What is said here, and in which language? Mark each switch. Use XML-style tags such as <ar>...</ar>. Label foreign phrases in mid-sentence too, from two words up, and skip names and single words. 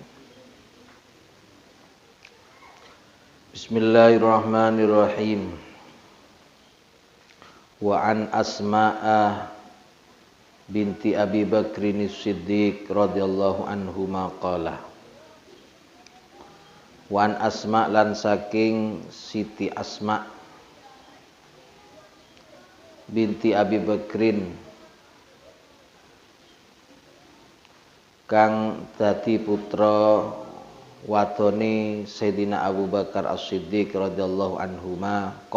<ar>بسم الله الرحمن الرحيم. وعن أسماء بنت أبي بكر الصديق رضي الله عنهما قال. وعن</ar> <jv>Asma' lan saking Siti Asma' binti Abi Bakrin kang dadi putra wadone Sayyidina Abu Bakar As-Siddiq</jv> <ar>رضي الله عنهما</ar>